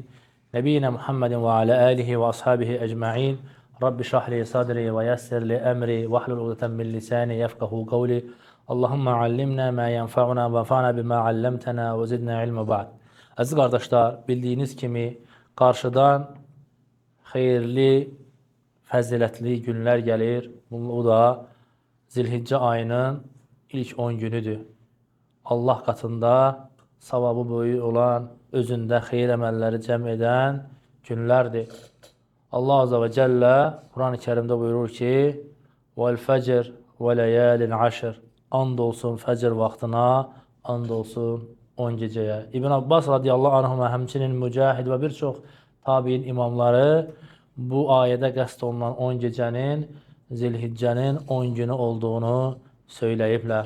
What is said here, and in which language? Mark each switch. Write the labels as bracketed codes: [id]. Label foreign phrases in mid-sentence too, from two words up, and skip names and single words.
[ar] نبينا محمد و على آله و أصحابه أجمعين. رب اشرح لي صدري و يسر لي أمري و احلل عقدة من لساني يفقهوا قولي. اللهم علمنا ما ينفعنا و انفعنا بما علمتنا و زدنا علما بعد. [tr] Aziz kardeşler, bildiğiniz kimi karşıdan hayırlı, [az] fəzilətli günlər gəlir. Bu da Zilhiccə ayının ilk 10 günüdür. Allah katında savabı böyük olan, özündə xeyir əməlləri cəm edən günlərdir. Allah [ar] عز وجل [az] Kur'an-ı Kerimdə buyurur ki: [ar] "والفجر وليال عشر." [az] And olsun fəcr vaxtına, and olsun 10 gecəyə. İbn Abbas [ar] رضي الله عنهما, [az] həmçinin Mücahid və bir çox tabiin imamları bu ayədə qəsd olunan 10 gecənin Zilhiccənin 10 günü olduğunu söyləyiblər.